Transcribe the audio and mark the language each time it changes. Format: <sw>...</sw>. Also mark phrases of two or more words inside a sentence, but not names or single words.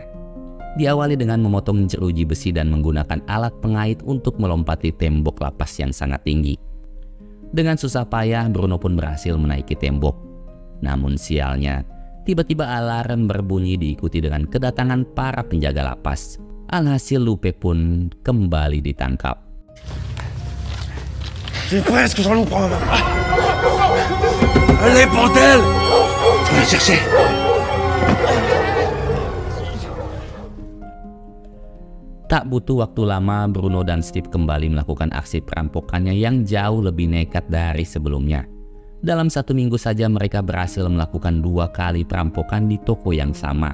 <id>Diawali dengan memotong jeruji besi dan menggunakan alat pengait untuk melompati tembok lapas yang sangat tinggi. Dengan susah payah Bruno pun berhasil menaiki tembok. Namun sialnya, tiba-tiba alarm berbunyi diikuti dengan kedatangan para penjaga lapas. Alhasil Lupe pun kembali ditangkap.</id> <fr>C'est presque, j'en loupe un. Allez, bordel! Je vais la chercher.</fr> <id>Tak butuh waktu lama, Bruno dan Steve kembali melakukan aksi perampokannya yang jauh lebih nekat dari sebelumnya. Dalam 1 minggu saja mereka berhasil melakukan 2 kali perampokan di toko yang sama.</id>